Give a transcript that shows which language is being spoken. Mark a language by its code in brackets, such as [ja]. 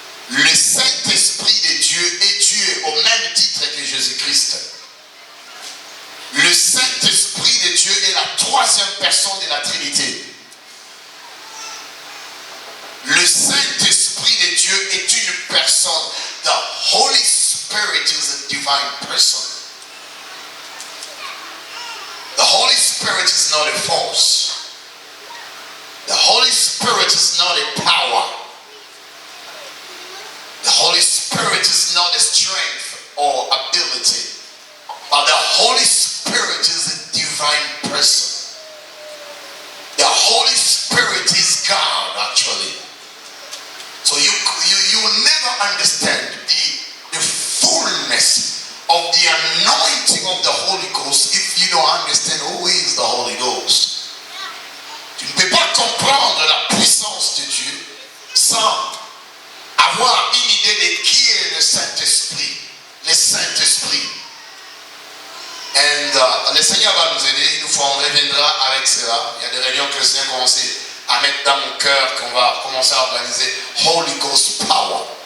[fr] Le Saint-Esprit de Dieu est Dieu au même titre que Jésus-Christ. Le Saint-Esprit de Dieu est la 3e personne de la Trinité. Le Saint-Esprit de Dieu est une personne. [en] The Holy Spirit is a divine person. The Holy Spirit is not a force. The Holy Spirit is not a power. The Holy Spirit is not a strength or ability. But the Holy Spirit is a divine person. The Holy Spirit is God, actually. So you will never understand the fullness of the anointing of the Holy Ghost if you don't understand who is the Holy Ghost. [fr] Tu ne peux pas comprendre la puissance de Dieu sans avoir une idée de qui est le Saint-Esprit. Le Saint-Esprit. Et le Seigneur va nous aider. Une fois on reviendra avec cela. Il y a des réunions que le Seigneur a commencé à mettre dans mon cœur qu'on va commencer à organiser Holy Ghost Power.